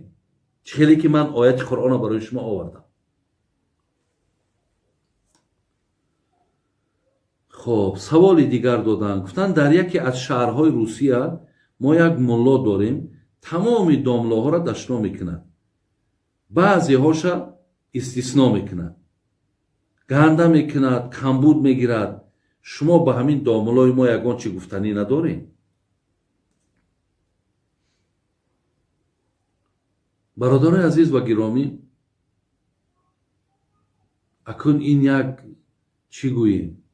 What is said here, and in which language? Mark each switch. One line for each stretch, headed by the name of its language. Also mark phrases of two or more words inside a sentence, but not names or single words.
Tajik: Хеле ки ман ояти Қуръон барои шумо овардам. Хуб савол дигар доданд, гуфтанд дар яке аз шаҳрҳои Русия мо як мулло дорем, тамоми домуллоҳоро дашном мекунад. баъзе ҳоша истисно мекунад, ганда мекунад, камбуд мегирад. шумо ба ҳамин домулои мо ягон чӣ гуфтанӣ надорем? бародарои азиз ва гиромӣ, акун ин як чӣ гӯем,